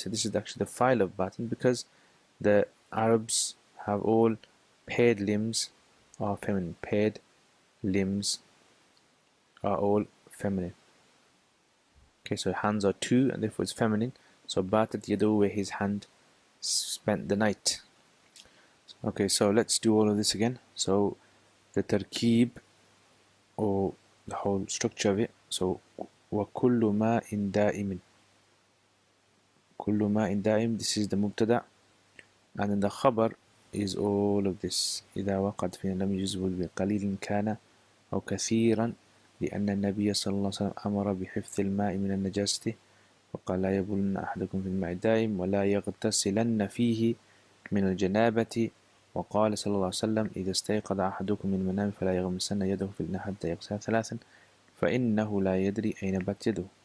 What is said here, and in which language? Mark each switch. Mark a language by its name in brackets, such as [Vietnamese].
[English] So this is actually the fa'il of batat, because the Arabs have all paired limbs are feminine, paired limbs are all feminine. Okay, so hands are two, and therefore it's feminine. So batat yadahu, where his hand spent the night. Okay, so let's do all of this again. So the tarkeeb, or the whole structure of it. [Arabic] So وَكُلُّ مَاءٍ دَائِمٍ. كُلُّ مَاءٍ دَائِمٍ, [English] this is the mubtada. And then the khabar is all of this. [Arabic] إذا وقعت في لم يجزه بقليل كان أو كثيرا لأن النبي صلى الله عليه وسلم أمر بحفظ الماء من النجاسة وقال لا يبولن أحدكم في الماء الدائم ولا يغتسلن فيه من الجنابة وقال صلى الله عليه وسلم إذا استيقظ أحدكم من المنام فلا يغمسن يده في الإناء حتى يغسلها ثلاثا فإنه لا يدري أين بات يده.